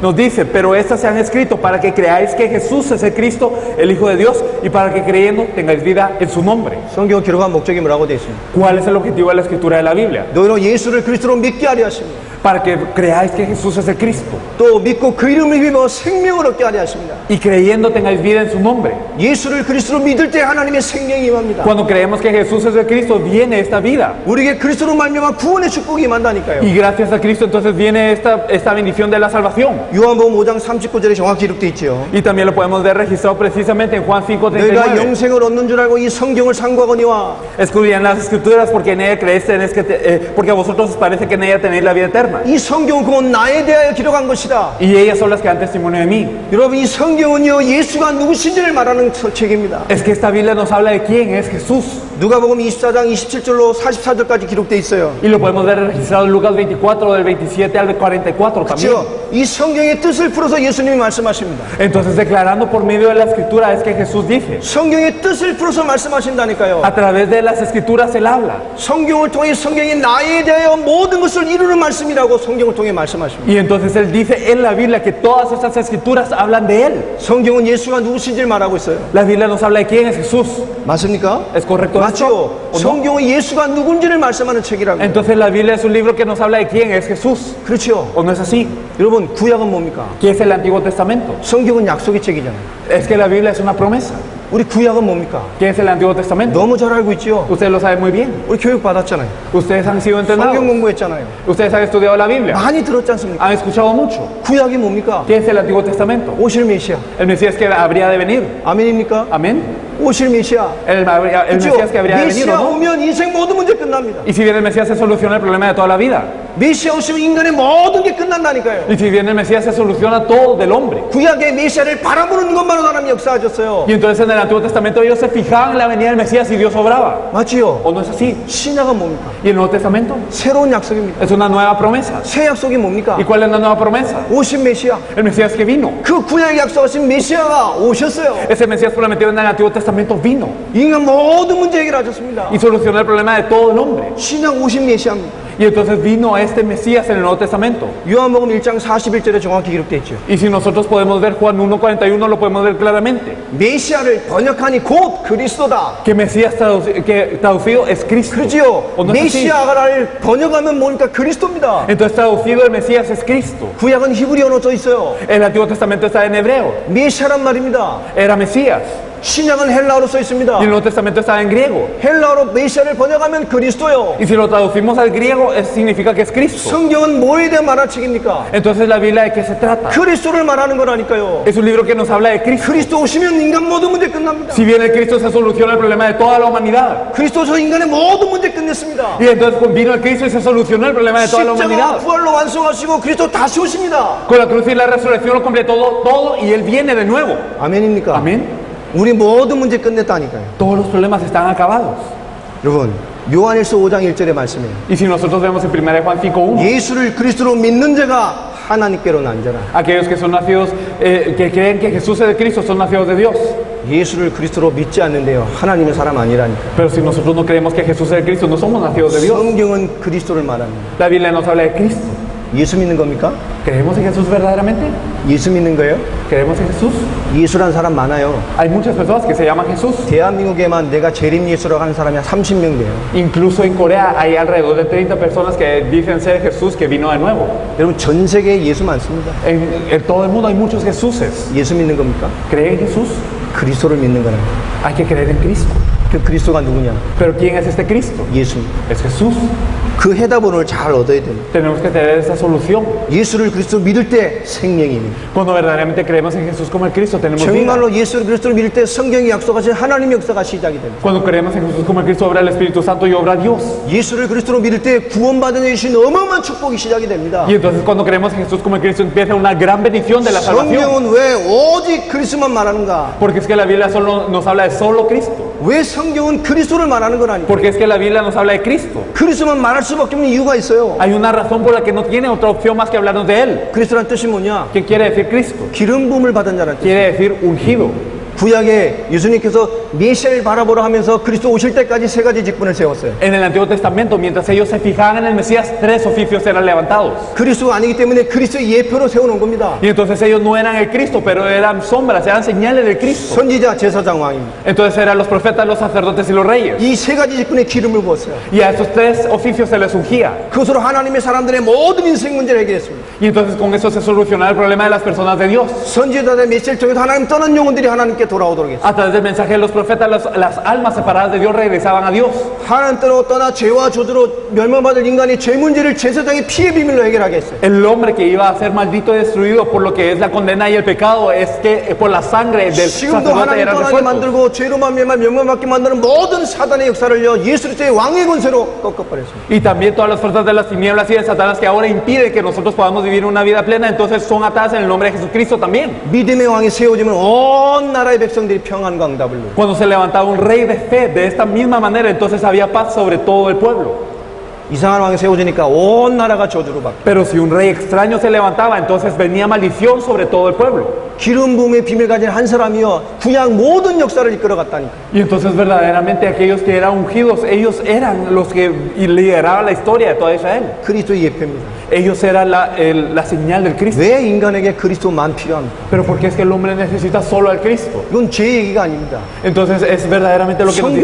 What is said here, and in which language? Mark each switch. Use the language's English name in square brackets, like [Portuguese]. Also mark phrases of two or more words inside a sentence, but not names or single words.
[Spanish] Nos dice, pero estas se han escrito para que creáis que Jesús es el Cristo, el Hijo de Dios, y para que creyendo tengáis vida en su nombre. [Korean] 성경을 기록한 목적이 뭐라고 되어 있습니까? [Spanish] ¿Cuál es el objetivo de la escritura de la Biblia? [Korean] 너희로 예수를 그리스도로 믿게 하려 하십니다. [Spanish] Para que creáis que Jesús es el Cristo, [Korean] 또 믿고 그 이름을 믿어 생명을 얻게 하려 하십니다. [Spanish] y creyendo tengáis vida en su nombre. [Korean] 예수를 그리스도로 믿을 때 하나님의 생명이 임합니다. [Spanish] Cuando creemos que Jesús es el Cristo, viene esta vida. [Korean] 우리에게 그리스도로 말미암아 구원의 축복이 임한다니까요. [Spanish] Y gracias a Cristo entonces viene esta bendición de la salvación. [Korean] 요한복음 5장 39절에 정확히 기록되어 있죠. [Spanish] Y también lo podemos ver registrado precisamente en Juan [Korean] 너희가 5:39. 영생을 얻는 줄 알고 이 성경을 상고하거니와 [Spanish] Escudriñad las escrituras porque en ella creéis, porque a vosotros os parece que en ella tenéis la vida eterna. [Korean] 이 성경은 곧 나에 대하여 기록한 것이다. [Spanish] Y ellas son las que dan testimonio de mí. [Korean] 여러분 이 성경은요 예수가 누구신지를 말하는 책입니다. [Spanish] Es que esta Biblia nos habla de quién es Jesús. [Korean] 누가복음 24장 27절로 44절까지 기록되어 있어요. [Spanish] Y lo podemos ver registrado en Lucas 24, del 27 al 44 también. [Korean] 그렇죠? 이 성경의 뜻을 풀어서 예수님이 말씀하십니다. [Spanish] Entonces, declarando por medio de la escritura es que Jesús dice. [Korean] 성경의 뜻을 풀어서 말씀하신다니까요. [Spanish] A través de las escrituras Él habla. [Korean] 성경을 통해 성경이 나에 대하여 모든 것을 이루는 말씀이라고 성경을 통해 말씀하십니다. [Spanish] Y entonces Él dice en la Biblia que todas estas escrituras hablan de Él. [Korean] 성경은 예수가 누구신지를 말하고 있어요. [Spanish] La Biblia nos habla de quién es Jesús. [Korean] 맞습니까? [Spanish] ¿Es correcto [Korean] 맞죠? [Spanish] esto? ¿O no? [Korean] 성경은 예수가 누군지를 말씀하는 책이라고요. [Spanish] Entonces la Biblia es un libro que nos habla de quién es Jesús. [Korean] 그렇죠? [Spanish] ¿O no es así? [Korean] 여러분 구약은 뭡니까? [Spanish] ¿Qué es el Antiguo Testamento? [Korean] 성경은 약속의 책이잖아요. [Spanish] Es que la Biblia es una promesa. [Korean] 우리 구약은 뭡니까? [Spanish] ¿Qué es el Antiguo Testamento? [Korean] 너무 잘 알고 있죠? [Spanish] Ustedes lo saben muy bien. [Korean] 우리 교육 받았잖아요. [Spanish] Ustedes han sido [Korean] 성경 [Spanish] entrenados. [Korean] 공부했잖아요. [Spanish] Ustedes han estudiado la Biblia. [Korean] 많이 들었지 않습니까? [Spanish] Han escuchado mucho. [Korean] 구약이 뭡니까? [Spanish] ¿Qué es el Antiguo Testamento? [Korean] 오실 메시아. [Spanish] El Mesías que habría de venir. [Korean] 아멘입니까? [Spanish] Amén. [Korean] 오실 메시아. [Spanish] El [Korean] 그렇죠? [Spanish] Mesías que habría de venir, ¿o [Korean] 메시아 [Spanish] no? [Korean] 오면 인생 모든 문제 끝납니다. [Spanish] Y si viene el Mesías se soluciona el problema de toda la vida. [Korean] 메시아 오시면 인간의 모든 게 끝난다니까요. [Spanish] Y si viene el Mesías se soluciona todo del hombre. [Korean] 구약의 메시아를 바라보는 것만으로 하나님 역사하셨어요. [Spanish] Y entonces en el Antiguo Testamento ellos se fijaban en la venida del Mesías y Dios obraba. [Korean] 맞지요? [Spanish] ¿O no es así? [Korean] 신약은 뭡니까? [Spanish] Y el Nuevo Testamento [Korean] 새로운 약속입니다. [Spanish] es una nueva promesa. [Korean] 새 약속이 뭡니까? [Spanish] ¿Y cuál es la nueva promesa? [Korean] 오신 메시아. [Spanish] El Mesías que vino. [Korean] 그 구약에 약속하신 메시아가 오셨어요. [Spanish] Ese Mesías prometido en el Antiguo Testamento vino [Korean] 인간 모든 문제 해결하셨습니다. [Spanish] y solucionó el problema de todo el hombre. [Korean] 신약 오신 메시아입니다. [Spanish] Y entonces vino este Mesías en el Nuevo Testamento. [Korean] 요한복음 1장 41절에 정확히 기록되어 있죠. [Spanish] Y si nosotros podemos ver Juan 1:41 lo podemos ver claramente. [Korean] 메시아를 번역하니 곧 그리스도다. [Spanish] Que Mesías que traducido es Cristo. [Korean] 그죠? [Spanish] ¿O no es así? [Korean] 메시아를 번역하면 뭐니까 그리스도입니다. [Spanish] Entonces traducido el Mesías es Cristo. [Korean] 구약은 히브리어로 써 있어요. [Spanish] El Antiguo Testamento está en hebreo. [Korean] 메시아란 말입니다. [Spanish] Era Mesías. [Korean] 신약은 헬라어로 써 [Spanish] Y [Korean] 있습니다. [Spanish] el Nuevo Testamento está en griego. [Korean] 헬라어로 메시아를 번역하면 그리스도요. [Spanish] Y si lo traducimos al griego, significa que es Cristo. [Korean] 성경은 뭐에 대한 만화 책입니까? [Spanish] Entonces la Biblia de qué se trata? [Korean] 그리스도를 말하는 거라니까요. [Spanish] Es un libro que nos habla de Cristo. [Korean] 그리스도 오시면 인간 모든 문제 끝납니다. [Spanish] Si viene Cristo se soluciona el problema de toda la humanidad. [Korean] 그리스도서 인간의 모든 문제 끝냈습니다. [Spanish] Y entonces vino el Cristo y se solucionó el problema de toda la [Korean] 십자가 [Spanish] humanidad. [Korean] 부활로 완성하시고 그리스도 다시 오십니다. [Spanish] Con la cruz y la resurrección lo completó todo y Él viene de nuevo. [Korean] 아멘입니까? [Spanish] Amén. [Korean] 우리 모든 문제 끝냈다니까요. [Spanish] Todos los problemas están acabados. [Korean] 여러분 요한일서 5장 1절의 말씀이에요. [Spanish] Y si nosotros vemos en 1 Juan 5:1, [Korean] 예수를 그리스도로 믿는 자가 하나님께로 난 자라. [Spanish] aquellos que son nacidos, que creen que Jesús es de Cristo, son nacidos de Dios. [Korean] 예수를 그리스도로 믿지 않는데요. 하나님의 사람 아니라니까. [Spanish] Pero si nosotros no creemos que Jesús es de Cristo, no somos nacidos de Dios. [Korean] 성경은 그리스도를 말합니다. [Spanish] La Biblia nos habla de Cristo. [Korean] 예수 믿는 겁니까? [Spanish] ¿Creemos en Jesús verdaderamente? [Korean] 예수 믿는 거예요? [Spanish] ¿Creemos en Jesús? [Korean] 예수란 사람 많아요. [Spanish] Hay muchas personas que se llaman Jesús. [Korean] 대한민국에만 내가 재림 예수라고 하는 사람이 한 30명 돼요. [Spanish] Incluso en Corea hay alrededor de 30 personas que dicen ser Jesús que vino de nuevo. [Korean] 여러분 전 세계에 예수 많습니다. [Spanish] En todo el mundo hay muchos Jesuses. [Korean] 예수 믿는 겁니까? [Spanish] ¿Cree en Jesús? [Korean] 그리스도를 믿는 거라고. [Spanish] Hay que creer en Cristo. [Korean] 그 그리스도가 누구냐? [Spanish] ¿Pero quién es este Cristo? [Korean] 예수. [Spanish] Es Jesús. [Korean] 그 해답을 오늘 잘 얻어야 됩니다. [Spanish] Tenemos que tener esa solución. [Korean] 예수를 그리스도 믿을 때 생명입니다. [Spanish] Cuando verdaderamente creemos en Jesús como el Cristo, tenemos vida. [Korean] 정말로 예수를 그리스도를 믿을 때 성경이 약속하신 하나님의 역사가 시작이 됩니다. [Spanish] Cuando creemos en Jesús como el Cristo, obra el Espíritu Santo y obra Dios. [Korean] 예수를 그리스도로 믿을 때 구원받은 예수신 어마어마한 축복이 시작이 됩니다. [Spanish] Y entonces cuando creemos en Jesús como el Cristo, empieza una gran bendición de la salvación. [Korean] 성경은 왜 오직 그리스도만 말하는가? [Spanish] Porque es que la Biblia solo nos habla de solo Cristo. [Korean] 왜 성경은 그리스도를 말하는 거라니까? [Spanish] Porque es que la Biblia nos habla de Cristo. [Korean] 그리스도만 말할 수밖에 없는 이유가 있어요. [Spanish] Hay una razón por la que no tiene otra opción más que hablarnos de Él. [Korean] 그리스도란 뜻이 뭐냐? [Spanish] ¿Qué quiere decir Cristo? [Korean] 기름 부음을 받은 자란 뜻. [Spanish] Quiere decir ungido. [Korean] 구약에 예수님께서 메시아를 바라보라 하면서 그리스도 오실 때까지 세 가지 직분을 세웠어요. [Spanish] En el Antiguo Testamento, mientras ellos se fijaban en el Mesías, 3 oficios eran levantados. [Korean] 그리스도가 아니기 때문에 그리스도의 예표로 세워놓은 겁니다. [Spanish] Y entonces ellos no eran el Cristo, pero eran sombras, eran señales del Cristo. [Korean] 선지자, 제사장, 왕입니다. [Spanish] Entonces eran los profetas, los sacerdotes y los reyes. [Korean] 이 세 가지 직분에 기름을 부었어요. [Spanish] Y a esos 3 oficios se les ungía. [Korean] 그것으로 하나님의 사람들의 모든 인생 문제를 해결했습니다. [Spanish] Y entonces con eso se solucionaba el problema de las personas de Dios. [Korean] 선지자들의 메시지를 통해서 하나님 떠난 영혼들이 하나님께 돌아오도록 했어요. [Spanish] A través del mensaje de los profetas, las almas separadas de Dios regresaban a Dios. [Korean] 하나님 떠나 죄와 저주로 멸망받을 인간이 죄 문제를 제사장의 피의 비밀로 해결하게 했어요. [Spanish] El hombre que iba a ser maldito y destruido por lo que es la condena y el pecado es que por la sangre del [Korean] 지금도 [Spanish] sacerdote [Korean] 하나님 [Spanish] eran [Korean] 떠나게 [Spanish] resueltos. [Korean] 만들고 죄로만 멸망받게 만드는 모든 사단의 역사를요 예수의 왕의 권세로 꺾어버렸습니다. [Spanish] Y también todas las fuerzas de las tinieblas y de Satanás que ahora impiden que nosotros podamos vivir una vida plena, entonces son atadas en el nombre de Jesucristo también. [Korean] 믿음의 왕이 세워지면 온 나라의 백성들이 평안과 응답을 누려요. [Spanish] Cuando se levantaba un rey de fe de esta misma manera, entonces había paz sobre todo el pueblo. [Korean] 이상한 왕이 세워지니까 온 나라가 저주로 바뀌어요. [Spanish] Pero si un rey extraño se levantaba, entonces venía maldición sobre todo el pueblo. [Korean] 기름 부음의 비밀 가진 한 사람이요 구약 모든 역사를 이끌어갔다니까. [Spanish] Y entonces verdaderamente aquellos que eran ungidos, ellos eran los que lideraban la historia de toda Israel. [Korean] 그리스도의 예표입니다. [Spanish] Ellos eran la señal del Cristo. [Korean] 왜 인간에게 그리스도만 필요합니까? [Spanish] Pero ¿por qué es que el hombre necesita solo al Cristo? [Korean] 이건 제 얘기가 아닙니다. [Spanish] Entonces es verdaderamente lo que nos dice